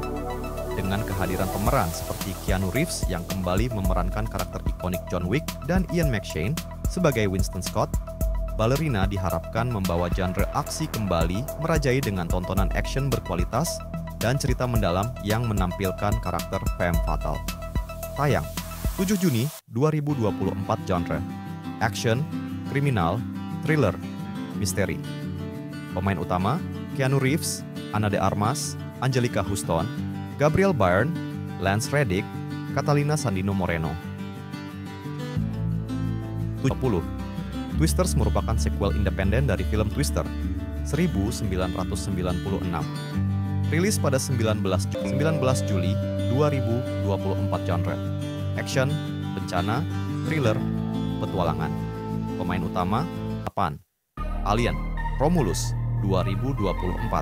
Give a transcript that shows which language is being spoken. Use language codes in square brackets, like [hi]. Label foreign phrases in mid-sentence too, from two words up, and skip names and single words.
[id] Dengan kehadiran pemeran seperti Keanu Reeves yang kembali memerankan karakter ikonik John Wick dan Ian McShane sebagai Winston Scott, Ballerina diharapkan membawa genre aksi kembali merajai dengan tontonan action berkualitas dan cerita mendalam yang menampilkan karakter [fr] femme fatale. [id] Tayang 7 Juni 2024. Genre: action, kriminal, thriller, misteri. Pemain utama: Keanu Reeves, Ana de Armas, Angelica Houston, Gabriel Byrne, Lance Reddick, Catalina Sandino Moreno. 70. Twisters merupakan sequel independen dari film Twister 1996. Rilis pada 19 Juli 2024. Genre: action, bencana, thriller, petualangan. Pemain utama: 8. Alien Romulus 2024.